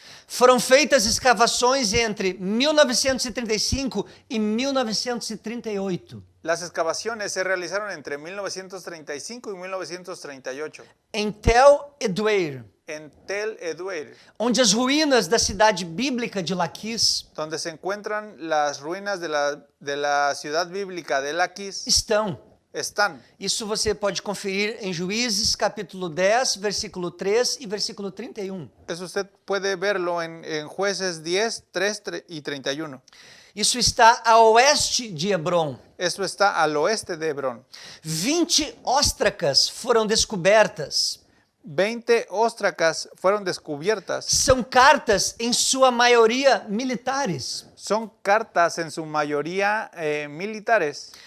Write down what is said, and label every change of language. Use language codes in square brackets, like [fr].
[pt] Foram feitas escavações entre 1935 e 1938 [es] Las excavaciones se realizaron entre 1935 y 1938 [pt] em Tel Edoer, [es] en Tel Edoer, [pt] onde as ruínas da cidade bíblica de Laquis [es] donde se encuentran las ruinas de la ciudad bíblica de Laquis, [pt] estão. [es] están. [pt] Isso você pode conferir em Juízes, capítulo 10, versículo 3 e versículo 31. [es] Eso usted puede verlo en Jueces 10, 3 y 31. [pt] Isso está a oeste de Hebron. [es] Eso está al oeste de Hebrón. [pt] 20 óstracas foram descobertas. [es] 20 óstracas fueron descubiertas. [pt] São cartas, em sua maioria, militares. [es] Son cartas en su mayoría militares.